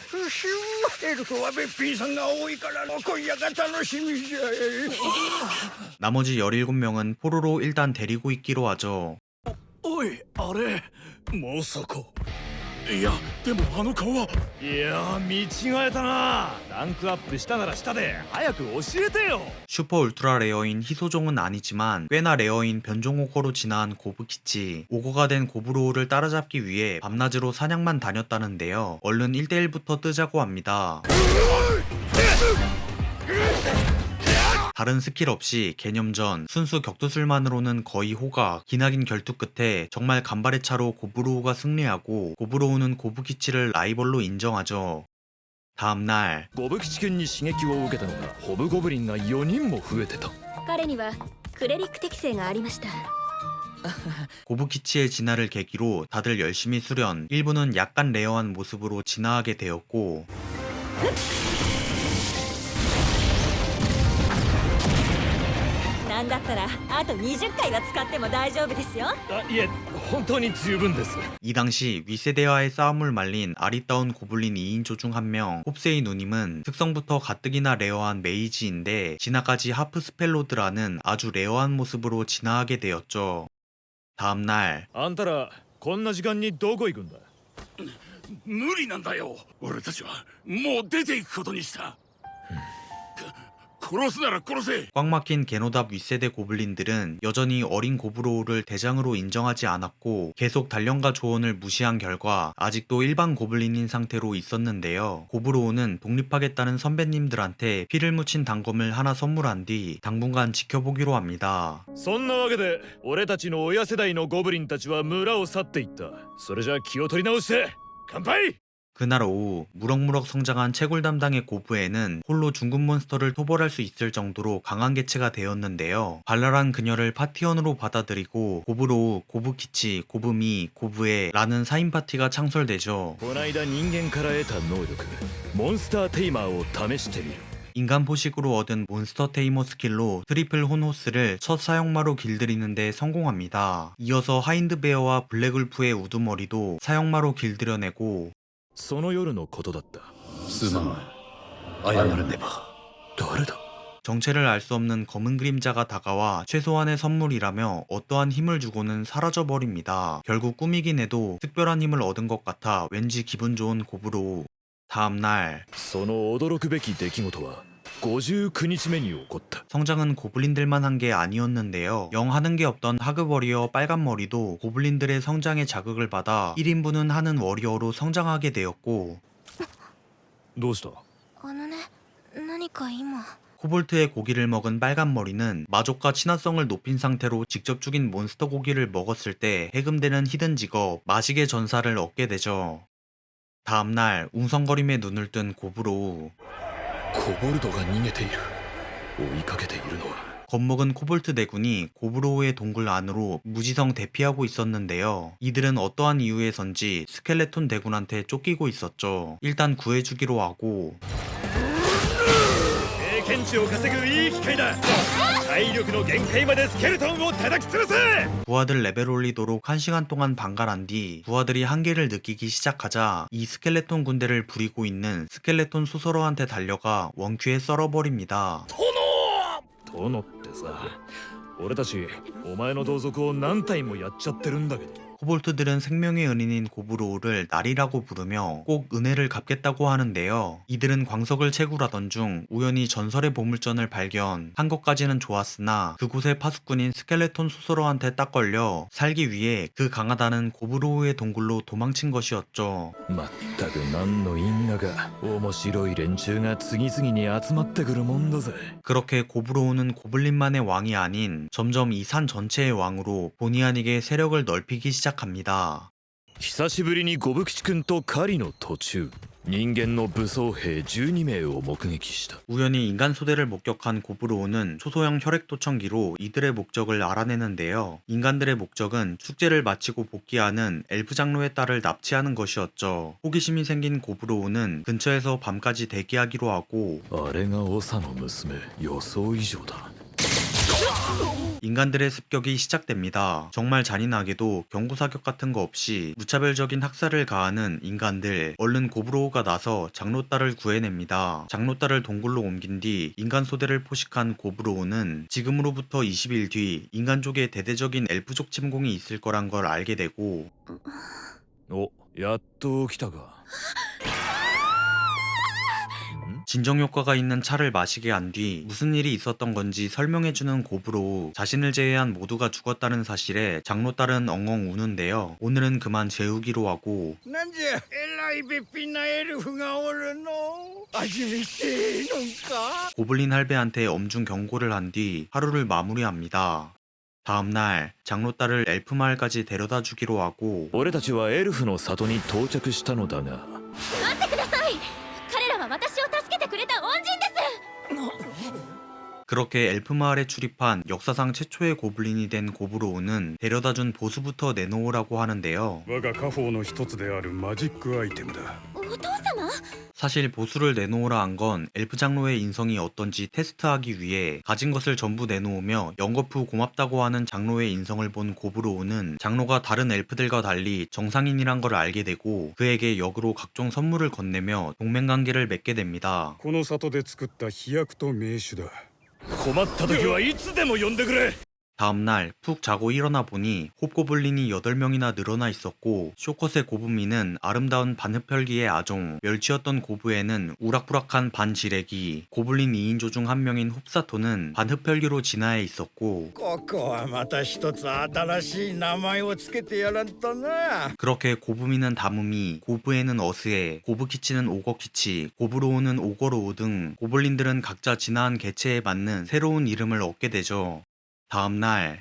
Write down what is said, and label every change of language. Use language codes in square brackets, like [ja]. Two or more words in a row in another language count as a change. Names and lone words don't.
[ja] エルフはべっぴんさんが多いから今夜が楽しみじゃ。 [ko] 나머지 17명은 포로로 일단 데리고 있기로 하죠. [ja] おいあれまさかいやでもあの顔はいやー見違えたなランクアップしたならしたで早く教えてよ [ko] 슈퍼 울트라 레어인 희소종은 아니지만 꽤나 레어인 변종 오거로 진화한 고브키치. 오거가 된 고브로우를 따라잡기 위해 밤낮으로 사냥만 다녔다는데요. 얼른 1대1부터 뜨자고 합니다. 다른 스킬 없이 개념전, 순수 격투술만으로는 거의 호각, 기나긴 결투 끝에 정말 간발의 차로 고브로우가 승리하고 고브로우는 고브키치를 라이벌로 인정하죠. 다음날 [ja] ゴブキチ君に刺激を受けたのがホブゴブリンが4人も増えてた彼にはクレリック適性がありました。 [ko] 고브키치의 진화를 계기로 다들 열심히 수련, 일부는 약간 레어한 모습으로 진화하게 되었고 [ja] なんだったらあと20回は使っても大丈夫ですよ。あいえ本当に十分です [ko] 이 당시 윗세대와의 싸움을 말린 아리따운 고블린 2인조 중 한 명 홉세이 누님은 특성부터 가뜩이나 레어한 메이지인데 진화까지 하프 스펠로드라는 아주 레어한 모습으로 진화하게 되었죠. 다음날 [ja] あんたらこんな時間にどこ行くんだ無理なんだよ俺たちはもう出ていくことにした殺すなら殺せ [ko] 꽉 막힌 게노답 윗세대 고블린들은 여전히 어린 고브로우를 대장으로 인정하지 않았고 계속 단련과 조언을 무시한 결과 아직도 일반 고블린인 상태로 있었는데요. 고브로우는 독립하겠다는 선배님들한테 피를 묻힌 단검을 하나 선물한 뒤 당분간 지켜보기로 합니다. [ja] そんなわけで俺たちの親世代のゴブリンたちは村を去っていったそれじゃあ気を取り直して乾杯 [ko] 그날 오후 무럭무럭 성장한 채굴 담당의 고브에는 홀로 중급 몬스터를 토벌할 수 있을 정도로 강한 개체가 되었는데요. 발랄한 그녀를 파티원으로 받아들이고 고브로우, 고브키치, 고브미, 고브에 라는 4인 파티가 창설되죠. [ja] こないだ人間から得た能力モンスターテイマーを試してみる [ko] 인간 포식으로 얻은 몬스터 테이머 스킬로 트리플 혼호스를 첫 사용마로 길들이는데 성공합니다. 이어서 하인드베어와 블랙울프의 우두머리도 사용마로 길들여내고 [ja] その夜のことだったすまん謝らねば誰だ [ko] 정체를 알 수 없는 검은 그림자가 다가와 최소한의 선물이라며 어떠한 힘을 주고는 사라져버립니다. 결국 꿈이긴 해도 특별한 힘을 얻은 것 같아 왠지 기분 좋은 고브로우. 다음날 [ja] その驚くべき出来事は59日目に起こった [ko] 성장은 고블린들만 한 게 아니었는데요. 영 하는 게 없던 하급 워리어 빨간 머리도 고블린들의 성장에 자극을 받아 1인분은 하는 워리어로 성장하게 되었고 [ja] どうしたあのね、何か今 [ko] 코볼트의 고기를 먹은 빨간 머리는 마족과 친화성을 높인 상태로 직접 죽인 몬스터 고기를 먹었을 때 해금되는 히든 직업 마식의 전사를 얻게 되죠. 다음날 웅성거림에 눈을 뜬 고브로우 [ja] コボルドが逃げている追いかけているのは [ko] 겁먹은 코볼트 대군이 고브로우의 동굴 안으로 무지성 대피하고 있었는데요. 이들은 어떠한 이유에선지 스켈레톤 대군한테 쫓기고 있었죠. 일단 구해주기로 하고 [ja] 経験値を稼ぐいい機会だ大体力の限界までスケルトンを叩き潰せ。 [ko] 부하들 레벨 올리도록 1시간 동안 반갈한 뒤 부하들이 한계를 느끼기 시작하자 이 스켈레톤 군대를 부리고 있는 스켈레톤 수서로한테 달려가 원큐에 썰어버립니다. [ja] 殿ってさ、俺たちお前の同族を何体もやっちゃってるんだけど。 [ko] 코볼트들은 생명의 은인인 고브로우를 날이라고 부르며 꼭 은혜를 갚겠다고 하는데요. 이들은 광석을 채굴하던 중 우연히 전설의 보물전을 발견한 것까지는 좋았으나 그곳의 파수꾼인 스켈레톤 수서로한테 딱 걸려 살기 위해 그 강하다는 고브로우의 동굴로 도망친 것이었죠. [ja] まったく何の因果か面白い連中が次々に集まってくるもんだぜ。 [ko] 그렇게 고브로우는 고블린만의 왕이 아닌 점점 이 산 전체의 왕으로 본의 아니게 세력을 넓히기 시작합니다. [ja] 久しぶりにゴブ吉君と狩りの途中、人間の武装兵12名を目撃した。 [ko] 우연히 인간 소대를 목격한 고브로우는 초소형 혈액도청기로 이들의 목적을 알아내는데요. 인간들의 목적은 축제를 마치고 복귀하는 엘프 장로의 딸을 납치하는 것이었죠. 호기심이 생긴 고브로우는 근처에서 밤까지 대기하기로 하고 [ja] あれが長の娘、予想以上だ。 [ko] 인간들의 습격이 시작됩니다. 정말 잔인하게도 경고사격 같은 거 없이 무차별적인 학살을 가하는 인간들. 얼른 고브로우가 나서 장로딸을 구해냅니다. 장로딸을 동굴로 옮긴 뒤 인간 소대를 포식한 고브로우는 지금으로부터 20일 뒤 인간족에 대대적인 엘프족 침공이 있을 거란 걸 알게 되고 お、やっと来たか。 진정 효과가 있는 차를 마시게 한 뒤 무슨 일이 있었던 건지 설명해주는 고브로우. 자신을 제외한 모두가 죽었다는 사실에 장로딸은 엉엉 우는데요. 오늘은 그만 재우기로 하고 [ja] なんじゃえらいべっぴんなエルフがおるの。初めてのんか。 [ko] 고블린 할배한테 엄중 경고를 한 뒤 하루를 마무리합니다. 다음날 장로딸을 엘프 마을까지 데려다 주기로 하고 [ja] 俺たちはエルフの里に到着したのだが、待ってください。彼らは私を助けてくれた恩人です。 [ko] 그렇게 엘프 마을에 출입한 역사상 최초의 고블린이 된 고브로우는 데려다준 보수부터 내놓으라고 하는데요. [ja] 我が家宝の一つであるマジックアイテムだ。お父様？ [ko] 사실 보수를 내놓으라 한 건 엘프 장로의 인성이 어떤지 테스트하기 위해 가진 것을 전부 내놓으며 연거푸 고맙다고 하는 장로의 인성을 본 고브로우는 장로가 다른 엘프들과 달리 정상인이란 걸 알게 되고 그에게 역으로 각종 선물을 건네며 동맹관계를 맺게 됩니다. [ja] この里で作った飛躍と名手だ。困った時はいつでも呼んでくれ。 [ko] 다음날 푹 자고 일어나 보니 홉고블린이 8명이나 늘어나 있었고 쇼컷의 고부미는 아름다운 반흡혈기의 아종, 멸치였던 고부에는 우락부락한 반지레기, 고블린 2인조 중 한 명인 홉사토는 반흡혈기로 진화해 있었고 [ja] ここはまた一つ新しい名前をつけてやらんとな。 [ko] 그렇게 고부미는 다무미, 고부에는 어스에, 고부키치는 오거키치, 고브로우는 오거로우 등 고블린들은 각자 진화한 개체에 맞는 새로운 이름을 얻게 되죠. 다음날